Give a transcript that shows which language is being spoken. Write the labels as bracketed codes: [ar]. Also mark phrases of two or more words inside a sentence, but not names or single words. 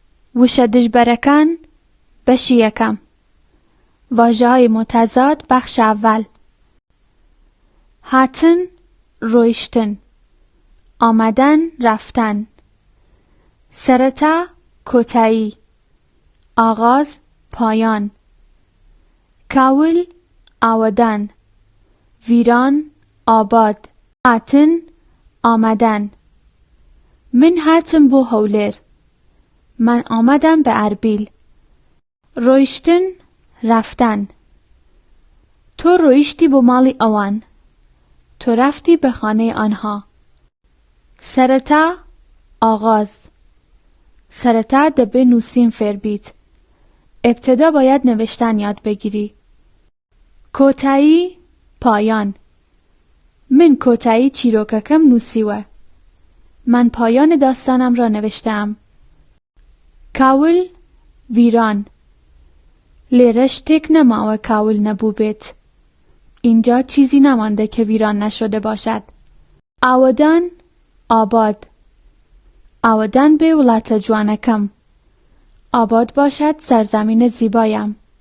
[ckb] وشە دژبەرەکان بەشی یەکەم. [fa] واژه‌های متضاد بخش اول. [ckb] هاتن، رویشتن. [fa] آمدن، رفتن. [ckb] سرەتا، کۆتایی. [fa] آغاز، پایان. [ckb] کاول، ئاوەدان. [fa] ویران، آباد. هاتن، آمدن. [ckb] من هاتم بۆ هەولێر. [fa] من آمدم به اربیل. [ckb] رویشتن، رفتن. تو رویشتی بۆ ماڵی ئەوان. [fa] تو رفتی به خانه آنها. سرەتا، آغاز. [ckb] سرەتا دەبێ نووسین فێر بیت. [fa] ابتدا باید نوشتن یاد بگیری. [ckb] کۆتایی، پایان. من کۆتایی چیرۆکەکەم نووسیوە. [fa] من پایان داستانم را نوشتم. [ckb] کاول، ویران. لێرە شتێک نەماوە کاول نەبوو بێت. [fa] اینجا چیزی نمانده که ویران نشده باشد. [ckb] ئاوەدان، آباد. ئاوەدان بێ وڵاتە جوانەکەم. [fa] آباد باشد سرزمین زیبایم.